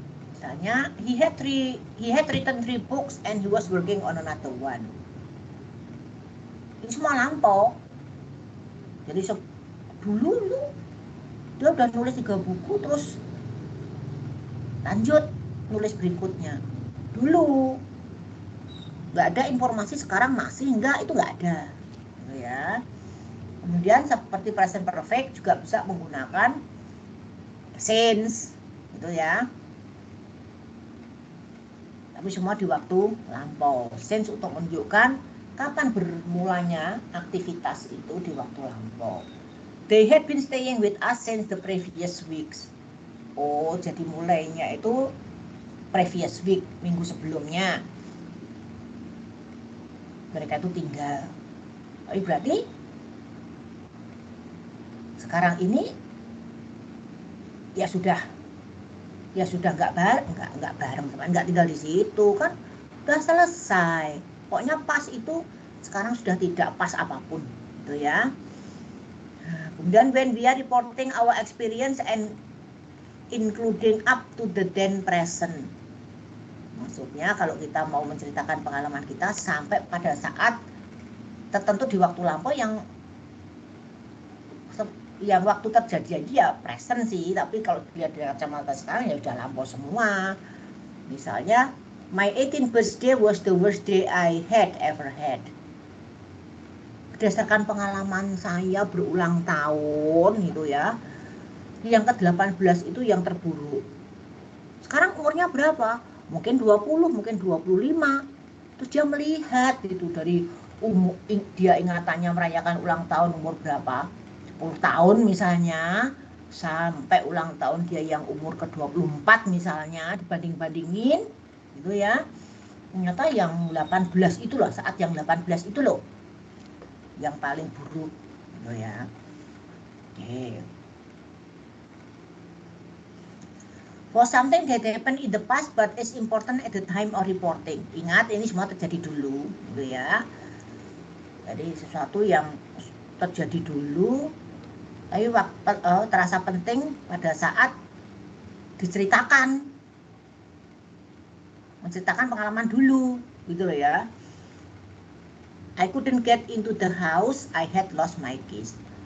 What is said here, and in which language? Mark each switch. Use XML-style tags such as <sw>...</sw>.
<id>Misalnya</id> <en>he had written 3 books and he was working on another one.</en> <id>Ini semua lampau. Jadi dulu dia udah nulis 3 buku, terus lanjut nulis berikutnya. Dulu nggak ada informasi, sekarang masih enggak, itu nggak ada, gitu ya. Kemudian seperti present perfect juga bisa menggunakan since, gitu ya. Tapi semua di waktu lampau. Since untuk menunjukkan kapan bermulanya aktivitas itu di waktu lampau.</id> <en>They had been staying with us since the previous weeks.</en> <id>Oh, jadi mulainya itu previous week, minggu sebelumnya. Mereka itu tinggal. Tapi berarti sekarang ini ya sudah nggak bareng, nggak tinggal di situ kan, udah selesai. Pokoknya pas itu sekarang sudah tidak pas apapun, gitu ya. Nah, kemudian</id> <en>when we are reporting our experience and including up to the then present,</en> <id>maksudnya kalau kita mau menceritakan pengalaman kita sampai pada saat tertentu di waktu lampau yang waktu terjadi ya present sih, tapi kalau dilihat dari kacamata sekarang ya udah lampau semua. Misalnya,</id> <en>my 18th birthday was the worst day I had ever had.</en> <id>Berdasarkan pengalaman saya berulang tahun gitu ya, yang ke-18 itu yang terburuk. Sekarang umurnya berapa? Mungkin 20, mungkin 25. Terus dia melihat itu dari dia ingatannya merayakan ulang tahun umur berapa? 10 tahun misalnya, sampai ulang tahun dia yang umur ke-24 misalnya, dibanding-bandingin gitu ya. Ternyata yang 18 itu loh, saat yang 18 itu loh yang paling buruk gitu ya. Oke.</id> <en>For something that happened in the past but is important at the time of reporting.</en> <id>Ingat, ini semua terjadi dulu gitu ya. Jadi sesuatu yang terjadi dulu tapi terasa penting pada saat diceritakan, menceritakan pengalaman dulu gitu loh ya.</id> <en>I couldn't get into the house, I had lost my keys.</en>